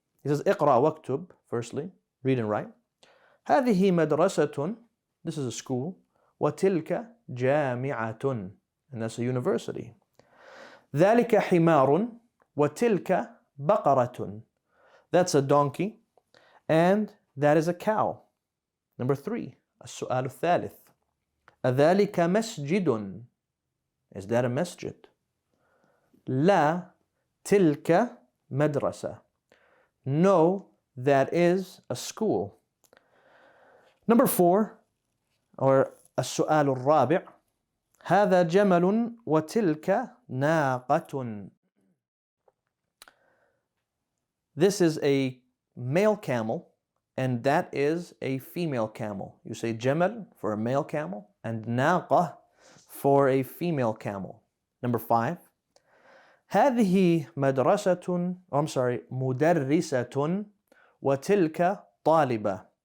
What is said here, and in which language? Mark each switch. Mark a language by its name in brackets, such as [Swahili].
[English] He says, [Arabic] اقرأ واكتب, [English] firstly, read and write. [Arabic] هذه مدرسة, [English] this is a school. [Arabic] وتلك جامعة, [English] and that's a university. [Arabic] ذلك حمار وتلك بقرة. [English] That's a donkey and that is a cow. Number 3, [Arabic] السؤال الثالث. أذلك مسجد? [English] Is that a masjid? [Arabic] لا تلك مدرسة. [English] No, that is a school. Number 4, or [Arabic] السؤال الرابع. هذا جمل وتلك ناقة. [English] This is a male camel and that is a female camel. You say jamal for a male camel and naqa for a female camel. Number 5. [Arabic] هذه مدرسة, مدرسة وتلك طالبة.